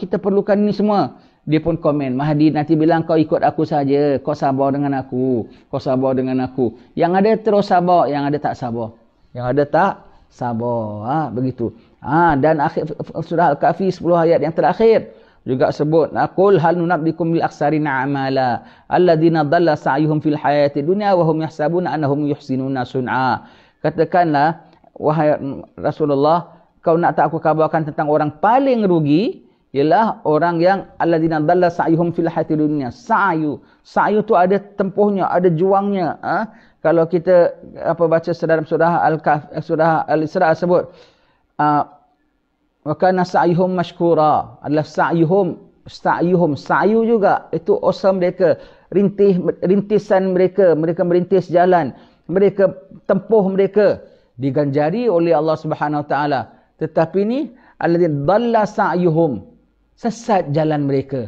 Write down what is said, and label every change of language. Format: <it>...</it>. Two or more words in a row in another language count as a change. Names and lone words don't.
<ms>Kita perlukan ini semua. Dia pun komen, Mahdi nanti bilang kau ikut aku saja. Kau sabar dengan aku. Kau sabar dengan aku. Yang ada terus sabar, yang ada tak sabar. Yang ada tak sabar. Ha, begitu. Dan akhir surah Al-Kahfi 10 ayat yang terakhir juga sebut,</ms> <ar>قل هل ننبئكم بالأخسرين أعمالا الذين ضل سعيهم في الحياة الدنيا وهم يحسبون أنهم يحسنون صنعا.</ar> <ms>Katakanlah wahai Rasulullah, kau nak tak aku kabarkan tentang orang paling rugi ialah orang yang</ms> <ar>الذين ضل سعيهم في الحياة الدنيا.</ar> <ms>Sa'yu tu ada tempuhnya, ada juangnya. Kalau kita baca dalam surah Al-Kahfi, surah Al-Isra sebut</ms> <ar>وكان سعيهم مشكورا.</ar> <ms>Adalah sa'yu juga itu usaha mereka, rintisan mereka merintis jalan, mereka tempuh mereka diganjari oleh Allah</ms> <ar>سبحانه وتعالى.</ar> <ms>Tetapi ni</ms> <ar>الذين ضل سعيهم,</ar> <ms>sesat jalan mereka.</ms>